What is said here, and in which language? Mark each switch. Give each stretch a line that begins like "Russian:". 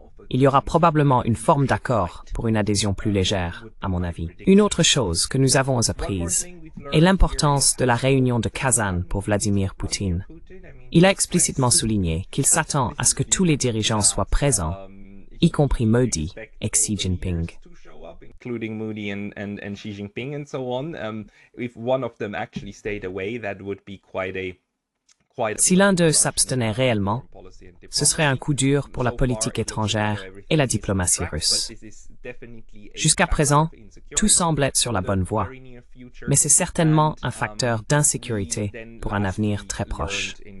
French: Il y aura probablement une forme d'accord pour une adhésion plus légère, à mon avis. Une autre chose que nous avons apprise est l'importance de la réunion de Kazan pour Vladimir Poutine. Il a explicitement souligné qu'il s'attend à ce que tous les dirigeants soient présents, y compris Modi et Xi Jinping.
English: Including Modi and Xi Jinping and so on. If one of them actually stayed away, that would be quite a
French: Si l'un d'eux s'abstenait réellement, ce serait un coup dur pour la politique étrangère et la diplomatie russe. Jusqu'à présent, tout semble être sur la bonne voie, mais c'est certainement un facteur d'insécurité pour un avenir très proche.